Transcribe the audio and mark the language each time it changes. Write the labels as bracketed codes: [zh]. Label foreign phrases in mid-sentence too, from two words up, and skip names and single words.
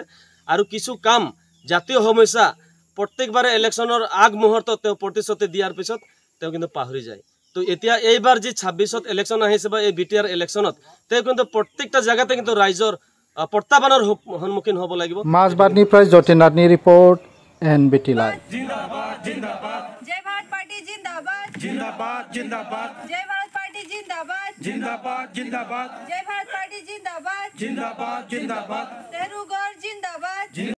[as] আৰু কিছু কাম জাতীয় সমস্যা প্ৰত্যেকবাৰে ইলেকশ্যনৰ আগ মুহূৰ্তত তেওঁ প্ৰতিশ্ৰুতি দিয়াৰ পিছত তেওঁ কিন্তু পাহৰি যায়। তো এতিয়া এইবাৰ যি 26ত ইলেকশ্যন আহিছে বা এই BTR ইলেকশ্যনত তেওঁ কিন্তু প্ৰত্যেকটা জায়গাতে কিন্তু ৰাইজৰ প্ৰত্যাহ্বানৰ সন্মুখীন হ'ব লাগিব। [brx] মাজবাটনিफ्राय যতীনাথনি ৰিপৰ্ট NBT লাইভ। [hi] जिंदाबाद जिंदाबाद जय भारत पार्टी जिंदाबाद जिंदाबाद जिंदाबाद जय भारत पार्टी जिंदाबाद जिंदाबाद जिंदाबाद जय भारत पार्टी जिंदाबाद जिंदाबाद जिंदाबाद तेरुगढ़ जिंदाबाद